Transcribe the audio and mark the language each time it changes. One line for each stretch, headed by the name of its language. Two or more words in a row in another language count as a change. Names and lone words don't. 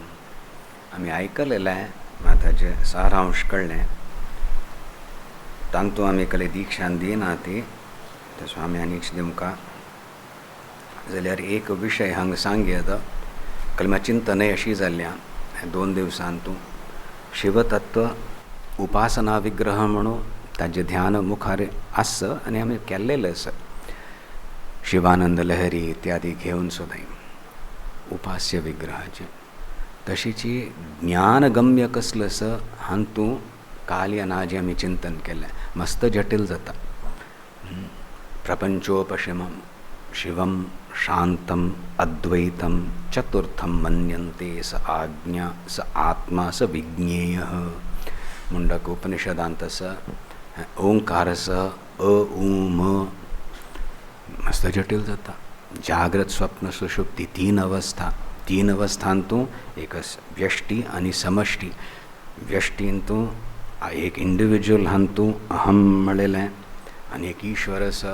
Konkani: आमी आयकलेलें ताजे सारांश कळ्ळें. तांतू आमी कले दिक्षान दिना ती त्या स्वाम्यांनीच दिमकां जाल्यार एक विशय हांगा सांगयत. कलमा चिंतनय अशी जाल्ल्या 2 दिवसांतू शिवतत्व उपासना विग्रह म्हणून ताजें ध्यान मुखार आस आनी आमी केल्लेलें आसा. शिवानंद लहरी इत्यादी घेवन सुद्दां उपास्य विग्रहाचे तशीची ज्ञानगम्य कसलं असं हांतू काल अनाजी आमी चिंतन केलें. मस्त जटील जाता.
Sanskrit: प्रपंचोपशमं शिवं शांतं अद्वैतं चतुर्थं मन्यन्ते स आज्ञा स आत्मा स विज्ञेयः.
Konkani: मुंडक उपनिषदांत आसा. ओंकार आसा अ उ म. मस्त जटील जाता. जाग्रत स्वप्न सुषुप्ती 3 अवस्था. 3 अवस्थांतू एक व्यष्टी आणि समष्टी. व्यष्टींतू एक इंडिविज्युअल हांतू अहम म्हणलेलें आनी एक ईश्वर आसा.